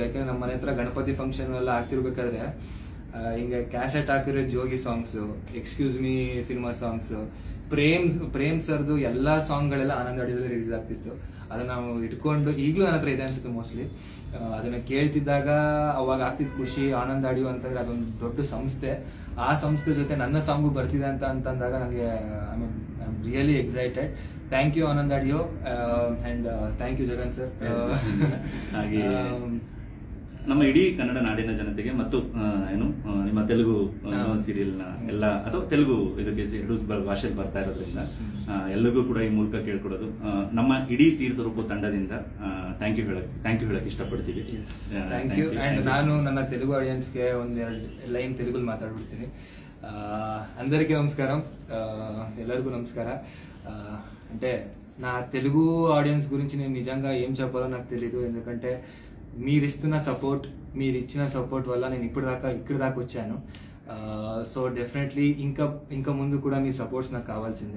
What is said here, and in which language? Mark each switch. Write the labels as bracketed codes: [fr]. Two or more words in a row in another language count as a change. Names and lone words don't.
[kn] ಯಾಕಂದ್ರೆ ನಮ್ಮ ಮನೆ ಹತ್ರ ಗಣಪತಿ ಫಂಕ್ಷನ್ ಎಲ್ಲ ಆಗ್ತಿರ್ಬೇಕಾದ್ರೆ ಹಿಂಗೆ ಕ್ಯಾಸೆಟ್ ಹಾಕಿರೋ ಜೋಗಿ ಸಾಂಗ್ಸ್, ಎಕ್ಸ್ಕ್ಯೂಸ್ ಮೀ ಸಿನಿಮಾ ಸಾಂಗ್ಸ್, ಪ್ರೇಮ್ ಸರ್ದು ಎಲ್ಲಾ ಸಾಂಗ್ ಗಳೆಲ್ಲ ಆನಂದ್ ಆಡಿಯೋದಲ್ಲಿ ರಿಲೀಸ್ ಆಗ್ತಿತ್ತು. ಅದನ್ನ ನಾವು ಇಟ್ಕೊಂಡು ಈಗಲೂ ನನ್ನ ಹತ್ರ ಇದೆ ಅನ್ಸುತ್ತೆ ಮೋಸ್ಟ್ಲಿ. ಅದನ್ನ ಕೇಳ್ತಿದ್ದಾಗ ಅವಾಗ ಆಗ್ತಿದ್ ಖುಷಿ. ಆನಂದ್ ಆಡಿಯೋ ಅಂತಂದ್ರೆ ಅದೊಂದು ದೊಡ್ಡ ಸಂಸ್ಥೆ. ಆ ಸಂಸ್ಥೆ ಜೊತೆ ನನ್ನ ಸಾಂಗು ಬರ್ತಿದೆ ಅಂತಂದಾಗ ನನಗೆ [en] I mean I am really excited. thank you Anand Audio and thank you Jagan sir. [kn] ನಮ್ಮ ಇಡೀ ಕನ್ನಡ ನಾಡಿನ ಜನತೆಗೆ ಮತ್ತು ನಿಮ್ಮ ತೆಲುಗು ಸೀರಿಯಲ್ ನ ಎಲ್ಲ ಅಥವಾ ತೆಲುಗು ಇದಕ್ಕೆ ಎರಡು ಭಾಷೆಗೆ ಬರ್ತಾ ಇರೋದ್ರಿಂದ ಎಲ್ಲರಿಗೂ ಕೂಡ ಈ ಮೂಲಕ ಕೇಳ್ಕೊಡೋದು ನಮ್ಮ ಇಡೀ ತೀರ್ಥರೂಪು ತಂಡದಿಂದ [en] thank you [kn] ಹೇಳಕ್ ಇಷ್ಟಪಡ್ತೀವಿ. [en] thank you. [kn] ಅಂಡ್ ನಾನು ನನ್ನ ತೆಲುಗು ಆಡಿಯನ್ಸ್ಗೆ ಒಂದೆರಡು ಲೈನ್ ತೆಲುಗಲ್ಲಿ ಮಾತಾಡ್ಬಿಡ್ತೀನಿ. [te] అందరికీ నమస్కారం, [kn] ಎಲ್ಲರಿಗೂ ನಮಸ್ಕಾರ. [te] అంటే నా తెలుగు ఆడియన్స్ గురించి నేను నిజంగా ఏం చెప్పాలో నాకు తెలీదు. ఎందుకంటే మీరు ఇస్తున్న సపోర్ట్, మీరు ఇచ్చిన సపోర్ట్ వల్ల నేను ఇక్కడి దాకా వచ్చాను. [en] so definitely [te] ఇంకా ముందు కూడా మీ సపోర్ట్స్ నాకు కావాల్సిందే.